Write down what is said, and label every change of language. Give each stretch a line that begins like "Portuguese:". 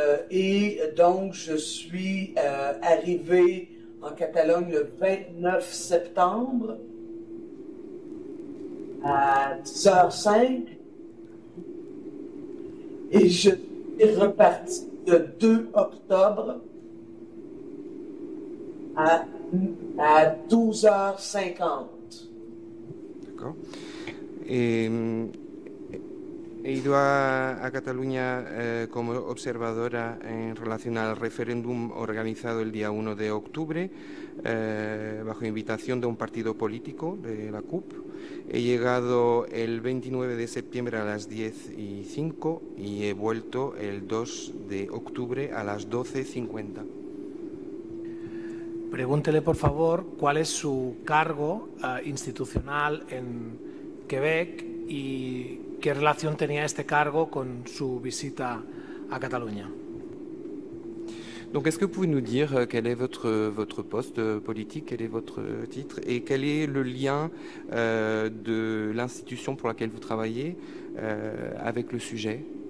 French: Et donc, je suis arrivé en Catalogne le 29 septembre à 10h05 et je suis reparti le 2 octobre à 12h50. D'accord.
Spanish: He ido a Cataluña como observadora en relación al referéndum organizado el día 1 de octubre bajo invitación de un partido político, de la CUP. He llegado el 29 de septiembre a las 10:05 y he vuelto el 2 de octubre a las 12:50. Pregúntele, por favor, cuál es su cargo institucional en Quebec y qué relación tenía este cargo con su visita a Cataluña.
French: Donc, est-ce que vous pouvez nous dire quel est votre poste politique, quel est votre titre et quel est le lien de l'institution pour laquelle vous travaillez avec le sujet?